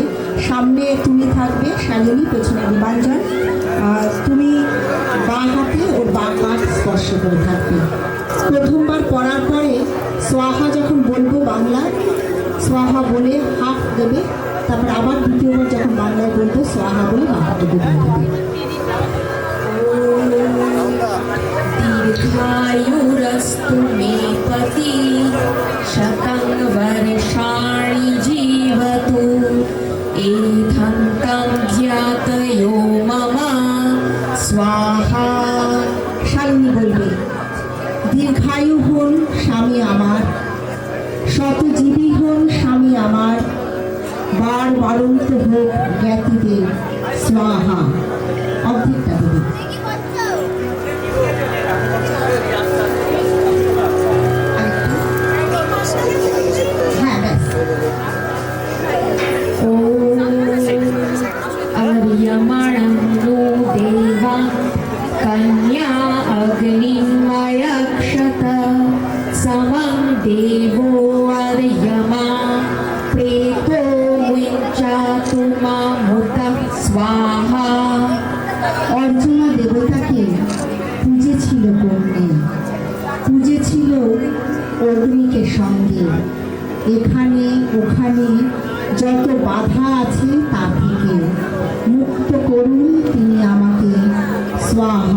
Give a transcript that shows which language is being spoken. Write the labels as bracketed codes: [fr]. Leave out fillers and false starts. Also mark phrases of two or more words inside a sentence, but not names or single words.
[bn] সামনে তুমি থাকবে শালিনী, পেছনে রূপাঞ্জন। তুমি বাঁ হাতে ওর বাঁ কাঁধ স্পর্শ করে থাকবে। প্রথমবার পড়ার পরে সোয়াহা যখন বলবো বাংলায়, সোয়াহা বলে হাফ দেবে, তারপর আবার দ্বিতীয়বার যখন বাংলায় বলবো সোয়াহা বলে বাঁ হাতে দেবে। [sa] दीर्घायुरस्तु मे पति शतं वर्षाणि जीवतु एधं तं ज्ञातयो मम स्वाहा। [bn] শালিনী বলবে, দীর্ঘায়ু হন স্বামী আমার, শতজীবী হন স্বামী আমার, বার বারন্ত হোক জ্ঞাতিদের স্বাহা। অর্ধেকটা দেবে। হ্যাঁ, ব্যাস। [sa] अर्यमणो देवा कन्या अग्निमयक्षत समं देवो अर्यमा प्रेतो मुञ्चातु मामुतः स्वाहा। [bn] অর্জুনা দেবতাকে পুজেছিল কন্যে, পুজেছিল অগ্নিকে সঙ্গে। এখানে ওখানে যত বাধা আছে তা থেকে মুক্ত করুন তিনি আমাকে স্বাহা।